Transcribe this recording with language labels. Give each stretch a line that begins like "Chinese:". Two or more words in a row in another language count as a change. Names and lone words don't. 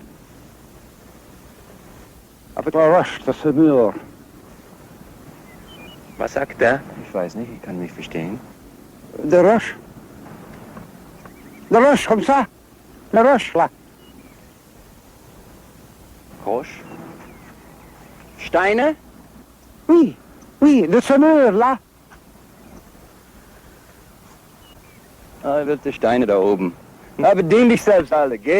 French: Avec la roche de ce mur.
German: Was sagt er? Ich weiß nicht, ich kann nicht verstehen.
French: De roche. De roche, comme ça. La roche, là. Roche? Steine? Oui, oui, de ce mur, là.
German: Ah, er will die Steine da oben. Na, bedien dich selbst alle, geh.